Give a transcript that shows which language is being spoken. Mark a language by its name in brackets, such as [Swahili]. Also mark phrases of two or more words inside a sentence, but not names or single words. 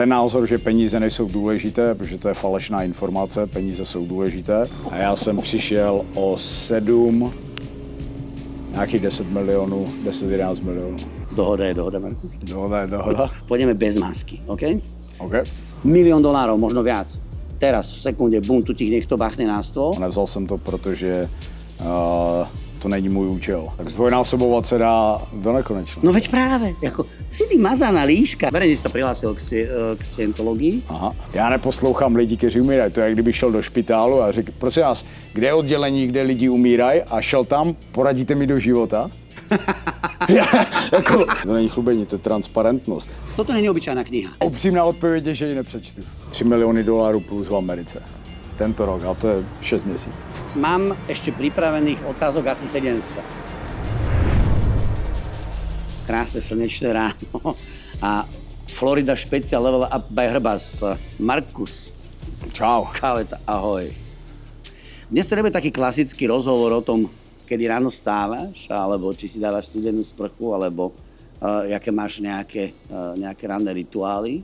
[Czech] Ten názor, že peníze nejsou důležité, protože to je falešná informace, peníze jsou důležité. A já jsem přišel o 7, nějakých 10 milionů, 10-11 milionů. Dohoda je dohoda, Markus. Dohoda je dohoda. [Slovak] Pôjdeme bez masky, OK? OK. $1 milión, možno viac. Teraz, v sekunde, bum, tu ti niekto bachne na stôl. [Czech] Nevzal jsem to, protože to není můj účel. Tak zdvojnásobovat se dá do nekonečna. [Slovak] No veď práve, ako si ty mazaná líška. Verejne sa prihlásil k scientologii. Aha. [Czech] Já neposlouchám lidi, kteří umírají. To je, jak kdybych šel do špitálu a řekl, prosím vás, kde je oddělení, kde lidi umírají a šel tam, poradíte mi do života? Jako, to není chlubení, to je transparentnost. [Slovak] Toto není obyčajná kniha. [Czech] Upřímná odpověď je, že ji nepřečtu. $3 miliony plus v Americe. Tento rok, a to je 6 měsíců. [Slovak] Mám ešte pripravených otázok asi 700. Krásne slnečné ráno a Florida Special Level Up by Hrbas. Markus. Čau. Kaleta, ahoj. Dnes to nebude taký klasický rozhovor o tom, kedy ráno vstávaš, alebo či si dávaš studenú sprchu, alebo jaké máš nejaké ranné rituály.